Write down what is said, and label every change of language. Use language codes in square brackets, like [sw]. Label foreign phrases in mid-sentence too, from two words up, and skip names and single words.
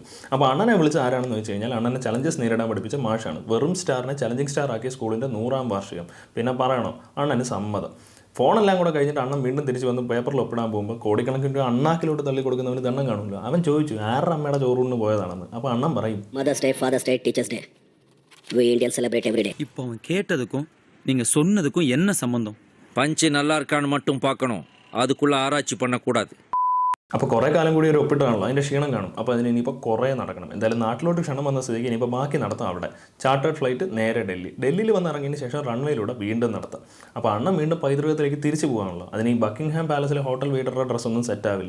[ml] അപ്പോൾ അണ്ണനെ വിളിച്ച് ആരാണെന്ന് വെച്ച് കഴിഞ്ഞാൽ അണ്ണനെ ചലഞ്ചസ് നേരിടാൻ പഠിപ്പിച്ച മാഷാണ്. വെറും സ്റ്റാറിനെ ചലഞ്ചിങ് സ്റ്റാർ ആക്കിയ സ്കൂളിൻ്റെ 100ാം വാർഷികം. പിന്നെ പറയണോ, അണ്ണന് സമ്മതം. ഫോണെല്ലാം കൂടെ കഴിഞ്ഞിട്ട് അണ്ണൻ വീണ്ടും തിരിച്ച് വന്ന് പേപ്പറിൽ ഒപ്പിടാൻ പോകുമ്പോൾ കോടിക്കണക്കിന് അണ്ണാക്കിലോട്ട് തള്ളി കൊടുക്കുന്നവന് ദണ്ണം കാണുമല്ലോ. അവൻ ചോദിച്ചു ആരുടെ അമ്മയുടെ ചോറൂണിന് പോയതാണെന്ന്. അപ്പോൾ അണ്ണൻ പറയും [en] Mother's Day, Father's Day, Teachers' Day. we Indians celebrate every day. [ta] இப்போ அவன் கேட்டதுக்கும் நீங்க சொன்னதுக்கும் என்ன சம்பந்தம்? பஞ்சு நல்லா இருக்கான்னு மட்டும் பார்க்கணும், அதுக்குள்ள ஆராய்ச்சி பண்ணக்கூடாது. [ml] അപ്പോൾ കുറേ കാലം കൂടി ഒരു ഒപ്പിട്ടാണല്ലോ, അതിൻ്റെ ക്ഷീണം കാണും. അപ്പോൾ അതിന് ഇനിയിപ്പോൾ കുറേ നടക്കണം. എന്തായാലും നാട്ടിലോട്ട് ക്ഷണം വന്ന സ്ഥിതിക്ക് ഇനിയിപ്പോൾ ബാക്കി നടത്താം. അവിടെ [en] chartered flight [ml] നേരെ ഡൽഹിയിൽ വന്ന് ഇറങ്ങിയതിന് ശേഷം റൺവേയിലൂടെ വീണ്ടും നടത്താം. അപ്പോൾ അണ്ണൻ വീണ്ടും പൈതൃകത്തിലേക്ക് തിരിച്ചു പോകാണല്ലോ. അതിന് ഈ ബക്കിംഗ്ഹാം പാലസിലെ ഹോട്ടൽ വെയിറ്ററുടെ ഡ്രസ്സൊന്നും സെറ്റ് ആവില്ല.